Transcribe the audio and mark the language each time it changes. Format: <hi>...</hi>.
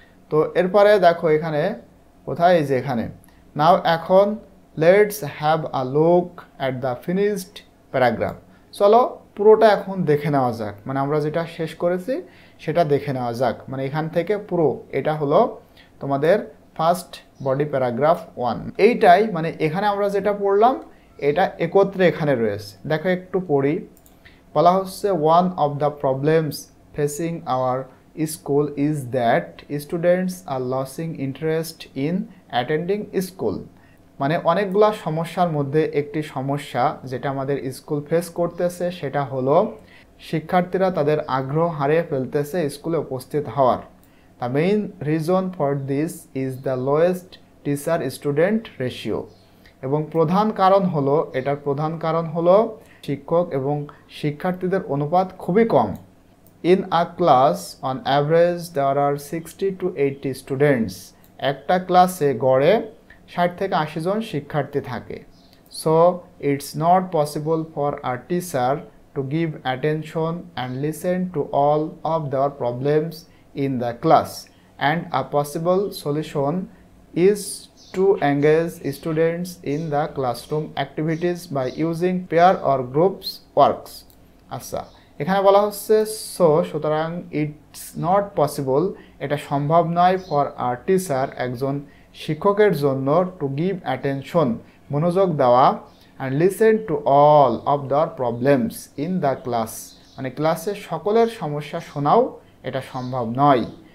<bn>তো এরপরে দেখো এখানে কোথায়, এই যে এখানে। নাও, এখন</bn> <en>let's have a look at the finished paragraph,</en> <bn>চলো পুরোটা এখন দেখে নেওয়া যাক, মানে আমরা যেটা শেষ করেছি সেটা দেখে নেওয়া যাক। মানে এখান থেকে পুরো, এটা হলো তোমাদের ফার্স্ট বডি প্যারাগ্রাফ 1, এইটাই, মানে এখানে আমরা যেটা পড়লাম এটা একত্রে এখানে রয়েছে। দেখো একটু পড়ি। বলা হচ্ছে</bn> <en>one of the problems facing our school is that students are losing interest in attending school.</en> <bn>মানে অনেকগুলা সমস্যার মধ্যে একটি সমস্যা যেটা আমাদের স্কুল ফেস করতেছে সেটা হলো শিক্ষার্থীরা তাদের আগ্রহ হারিয়ে ফেলতেছে স্কুলে উপস্থিত হওয়ার।</bn> <en>The main reason for this is the lowest teacher student ratio.</en> <bn>এবং এটার প্রধান কারণ হলো শিক্ষক এবং শিক্ষার্থীদের অনুপাত খুবই কম।</bn> <en>In a class on average there are 60 to 80 students.</en> <bn>একটা ক্লাসে গড়ে 60 থেকে 80 জন শিক্ষার্থী থাকে।</bn> <en>So it's not possible for a teacher to give attention and listen to all of their problems in the class, and a possible solution is to engage students in the classroom activities by using pair or groups works.</en> <bn>আচ্ছা, এখানে বলা হচ্ছে সুতরাং</bn> <en>it's not possible,</en> <bn>এটা সম্ভব নয়</bn> <en>for a teacher,</en> <bn>একজন শিক্ষকের জন্য,</bn> <en>to give attention,</en> <bn>মনোযোগ দেওয়া,</bn> <en>and listen to all of the problems in the class,</en> <bn>মানে ক্লাসে সকলের সমস্যা শোনাও এটা সম্ভব নয়।</bn>